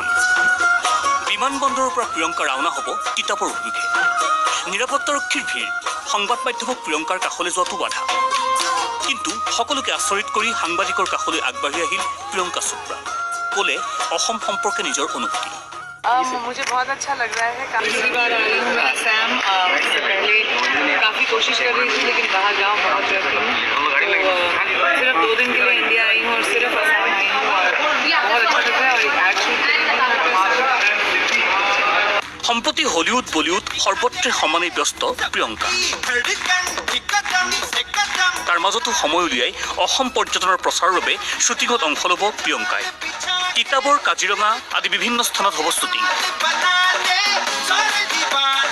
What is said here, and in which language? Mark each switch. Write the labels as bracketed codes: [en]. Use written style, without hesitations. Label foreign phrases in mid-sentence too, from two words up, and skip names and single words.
[as] বিমানবন্দৰৰ পৰা প্ৰিয়ংকা ৰাওনা হ'ব তিতাবৰ অভিমুখে। নিৰাপত্তাৰক্ষীৰ ভিৰ, সংবাদ মাধ্যমক প্ৰিয়ংকাৰ কাষলৈ যোৱাটো বাধা। কিন্তু সকলোকে আচৰিত কৰি সাংবাদিকৰ কাষলৈ আগবাঢ়ি আহিল প্ৰিয়ংকা চোপ্ৰা। ক'লে অসম সম্পৰ্কে নিজৰ অনুভূতি। [hi] मुझे बहुत अच्छा लग रहा है। पहली बार आई हूँ मैं असम। इससे पहले काफ़ी कोशिश कर रही थी लेकिन बाहर गाँव बहुत रहती हूँ। सिर्फ 2 दिन के लिए इंडिया आई हूँ और सिर्फ असम आई हूँ और बहुत अच्छा लग रहा है। और एक एक्ट शूट कर रही हूँ। [as] সম্প্ৰতি হলিউড বলিউড সৰ্বত্ৰে সমানেই ব্যস্ত প্ৰিয়ংকা। তাৰ মাজতো সময় উলিয়াই অসম পৰ্যটনৰ প্ৰচাৰৰ বাবে শ্বুটিঙত অংশ ল'ব প্ৰিয়ংকাই। তিতাবৰ, কাজিৰঙা আদি বিভিন্ন স্থানত হ'ব শ্বুটিং।